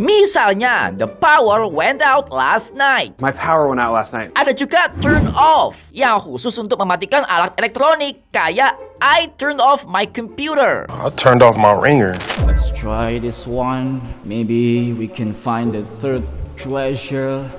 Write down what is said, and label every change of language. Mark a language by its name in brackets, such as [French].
[Indonesian] Misalnya, [English] the power went out last night. My power went out last night. [Indonesian] Ada juga turn off yang khusus untuk mematikan alat elektronik. Kayak [English] I turned off my computer. I turned off my ringer. Let's try this one. Maybe we can find the third treasure.